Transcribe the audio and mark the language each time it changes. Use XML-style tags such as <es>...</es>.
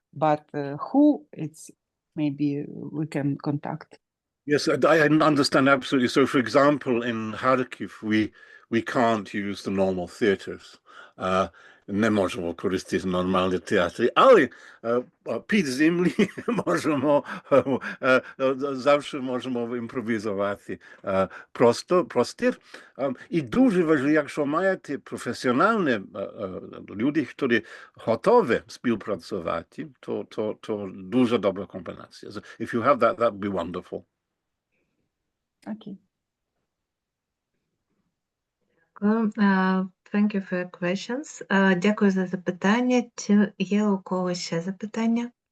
<en>But who it's maybe we can contact. Yes, I understand absolutely. So, for example, in Kharkiv, we can't use the normal theaters.</en> <uk>Не можемо користуватися нормальні театри, але під землі можемо, завжди можемо імпровізувати простір. І дуже важливо, якщо маєте професіональні люди, які готові співпрацювати, то дуже добра комбінація.</uk> <en>If you have that, that would be wonderful. Okay. Thank you for your questions.</en> <uk>Дякую за запитання. Чи є у когось ще запитання?</uk>